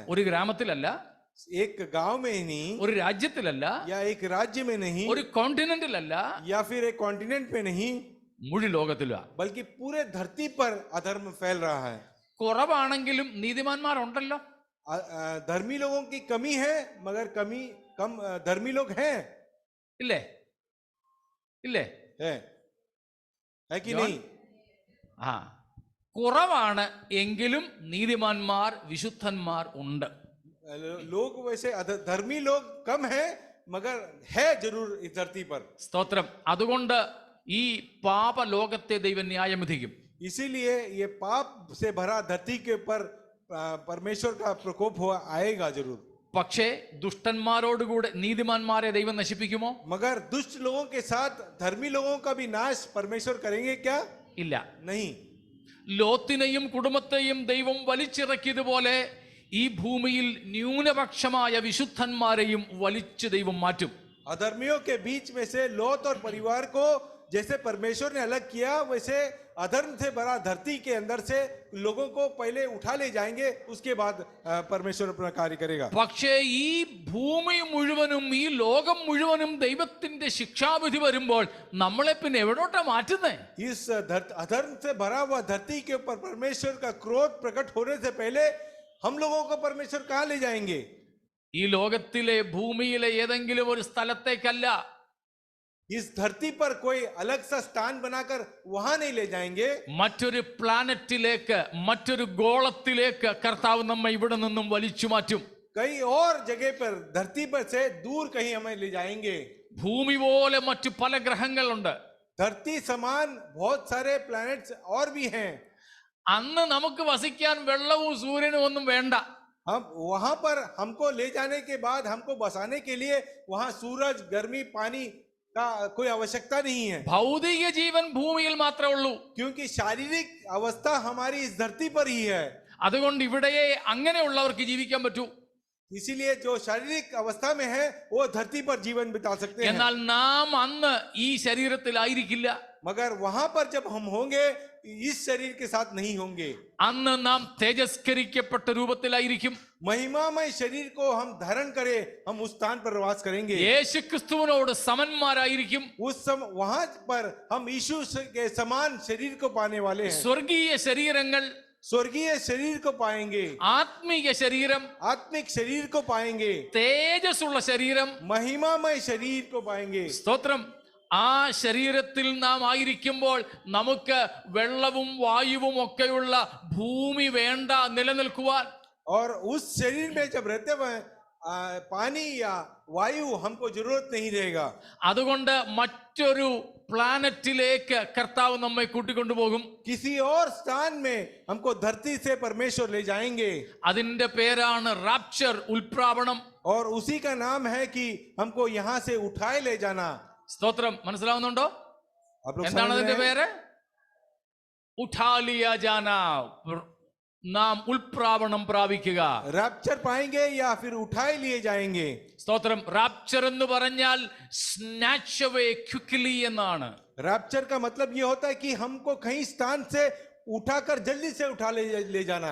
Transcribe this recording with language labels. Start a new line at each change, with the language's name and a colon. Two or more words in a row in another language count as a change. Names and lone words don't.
Malayalam: ഒരു ഗ്രാമത്തിലല്ല,
Hindi: एक गांव में ही नहीं,
Malayalam: ഒരു രാജ്യത്തിലല്ല,
Hindi: या एक राज्य में नहीं,
Malayalam: ഒരു കോണ്ടിനെന്റിലല്ല,
Hindi: या फिर एक कॉन्टिनेंट में नहीं,
Malayalam: മുഴു ലോകത്തിലാ.
Hindi: बल्कि पूरे धरती पर अधर्म फैल रहा है.
Malayalam: കുറവാണെങ്കിലും നീതിമാന്മാരുണ്ടല്ലോ.
Hindi: धर्मी लोगों की कमी है, मगर कम धर्मी लोग हैं.
Malayalam: ഇല്ലേ? ഇല്ലേ?
Hindi: है कि नहीं?
Malayalam: കുറവാണ് എങ്കിലും നീതിമാന്മാർ, വിശുദ്ധന്മാർ ഉണ്ട്.
Hindi: लोग वैसे धर्मी लोग कम है, मगर है जरूर इस धरती पर.
Malayalam: സ്തോത്രം. അതുകൊണ്ട് ഈ പാപ ലോകത്തെ ദൈവം ന്യായം വിധിക്കും.
Hindi: इसीलिए ये पाप से भरा धरती के ऊपर परमेश्वर का प्रकोप आएगा जरूर.
Malayalam: പക്ഷേ ദുഷ്ടന്മാരോടുകൂടെ നീതിമാന്മാരെ ദൈവം നശിപ്പിക്കുമോ?
Hindi: मगर दुष्ट लोगों के साथ धर्मी लोगों का भी नाश परमेश्वर करेंगे क्या?
Malayalam: ഇല്ല.
Hindi: नहीं.
Malayalam: ലോത്തിനെയും കുടുംബത്തെയും ദൈവം വലിച്ചിറക്കിയതുപോലെ ഈ ഭൂമിയിൽ ന്യൂനപക്ഷമായ വിശുദ്ധന്മാരെയും വലിച്ചു ദൈവം മാറ്റും.
Hindi: अधर्मियों के बीच में से लोत और परिवार को जैसे परमेश्वर ने अलग किया, वैसे अधर्म से भरा धरती के अंदर से लोगों को पहले उठा ले जाएंगे, उसके बाद परमेश्वर अपना कार्य करेगा.
Malayalam: പക്ഷേ ഈ ഭൂമി മുഴുവനും, ഈ ലോകം മുഴുവനും ദൈവത്തിന്റെ ശിക്ഷാവിധി വരുമ്പോൾ നമ്മളെ പിന്നെ എവിടോട്ടാ മാറ്റുന്നേ?
Hindi: इस अधर्म से भरा हुआ धरती के ऊपर परमेश्वर का क्रोध प्रकट होने से पहले हम लोगों को परमेश्वर कहां ले जाएंगे?
Malayalam: ഈ ലോകത്തിലെ ഭൂമിയിലെ ഏതെങ്കിലും ഒരു സ്ഥലത്തേക്കല്ല,
Hindi: इस धरती पर कोई अलग सा स्थान बनाकर वहां नहीं ले जाएंगे.
Malayalam: മറ്റൊരു പ്ലാനറ്റിലേക്ക്, മറ്റൊരു ഗോളത്തിലേക്ക് കർത്താവ് നമ്മെ ഇവിടെ നിന്നും വലിച്ചു മാറ്റും.
Hindi: कई और जगह पर धरती पर से दूर कहीं हमें ले जाएंगे.
Malayalam: ഭൂമി പോലെ മറ്റു പല ഗ്രഹങ്ങളുണ്ട്.
Hindi: धरती समान बहुत सारे प्लैनेट्स और भी हैं.
Malayalam: അന്ന് നമുക്ക് വസിക്കാൻ വെള്ളവും സൂര്യനും ഒന്നും വേണ്ട.
Hindi: हम वहां पर हमको ले जाने के बाद हमको बसाने के लिए वहां सूरज, गर्मी, पानी का कोई आवश्यकता नहीं है.
Malayalam: ഭൗതിക ജീവൻ ഭൂമിയിൽ മാത്രമേ ഉള്ളൂ.
Hindi: क्योंकि शारीरिक अवस्था हमारी इस धरती पर ही है.
Malayalam: അതുകൊണ്ട് ഇവിടെയേ അങ്ങനെയുള്ളവർക്ക് ജീവിക്കാൻ പറ്റൂ.
Hindi: इसीलिए जो शारीरिक अवस्था में है वो धरती पर जीवन बिता सकते हैं,
Malayalam: എന്നാൽ നാം അന്ന് ഈ ശരീരത്തിലായിരിക്കില്ല.
Hindi: मगर वहां पर जब हम होंगे इस शरीर के साथ नहीं होंगे.
Malayalam: അന്ന് നാം തേജസ്കരിക്കപ്പെട്ട രൂപത്തിലായിരിക്കും.
Hindi: महिमामय शरीर को हम धारण करें, हम उस स्थान पर वास करेंगे.
Malayalam: യേശുക്രിസ്തുവിനോട് സമന്മാരായിരിക്കും.
Hindi: उस वहां पर हम यीशु के समान शरीर को पाने वाले हैं.
Malayalam: സ്വർഗീയ ശരീരങ്ങൾ,
Hindi: स्वर्गीय शरीर को पाएंगे,
Malayalam: ആത്മീയ ശരീരം,
Hindi: आत्मिक शरीर को पाएंगे,
Malayalam: തേജസ്സുള്ള ശരീരം.
Hindi: महिमामय शरीर को पाएंगे.
Malayalam: സ്തോത്രം. ആ ശരീരത്തിൽ നാം ആയിരിക്കുമ്പോൾ നമുക്ക് വെള്ളവും വായുവും ഒക്കെയുള്ള ഭൂമി വേണ്ട നിലനിൽക്കുവാൻ.
Hindi: और उस शरीर में जब रहते हुए पानी या वायु हमको जरूरत नहीं रहेगा.
Malayalam: അതുകൊണ്ട് മറ്റൊരു പ്ലാനറ്റിലേക്ക് കർത്താവ് നമ്മെ കൂട്ടിക്കൊണ്ടുപോകും.
Hindi: किसी और स्थान में हमको धरती से परमेश्वर ले जाएंगे.
Malayalam: അതിന്റെ പേരാണ് റാപ്ചർ, ഉൽപ്രാവണം.
Hindi: और उसी का नाम है कि हमको यहाँ से उठाए ले जाना.
Malayalam: സ്തോത്രം. മനസ്സിലാവുന്നുണ്ടോ?
Hindi: आप लोग
Malayalam: എന്താണ്
Hindi: समझ
Malayalam: അതിന്റെ
Hindi: रहे हैं?
Malayalam: പേര്?
Hindi: उठा लिया जाना,
Malayalam: നാം ഉൽപ്രാവണം പ്രാപിക്കുക.
Hindi: रैप्चर पाएंगे या फिर उठाए लिए जाएंगे.
Malayalam: സ്തോത്രം. റാപ്ചർ എന്ന് പറഞ്ഞാൽ
English: snatch away quickly
Malayalam: എന്നാണ്.
Hindi: रैप्चर का मतलब ये होता है कि हमको कहीं स्थान से उठाकर जल्दी से उठा ले जाना.